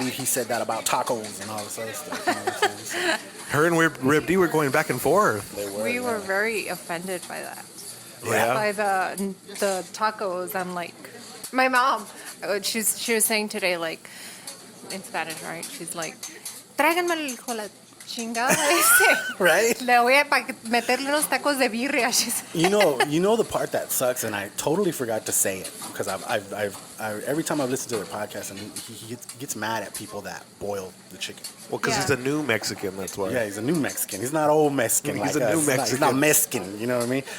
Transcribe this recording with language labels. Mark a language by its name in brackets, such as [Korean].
[English] believe he said that about tacos and all this other stuff. You know what I'm saying? Her and Rib D were going back and forth. We were very offended by that. Yeah. By the tacos. I'm like, my mom, she was saying today, like, in Spanish, right? She's like, [Spanish] tráiganme el hijo de la chingada ese. [English] Right? [Spanish] Le voy a meterle unos tacos de birria. [English] She said. You know the part that sucks, and I totally forgot to say it because I've every time I've listened to their podcast, and he gets mad at people that boil the chicken. Well, because he's a new Mexican, that's why. Yeah, he's a new Mexican. He's not old Mexican. He's like a new us. Mexican. He's not Mexican. You know what I mean?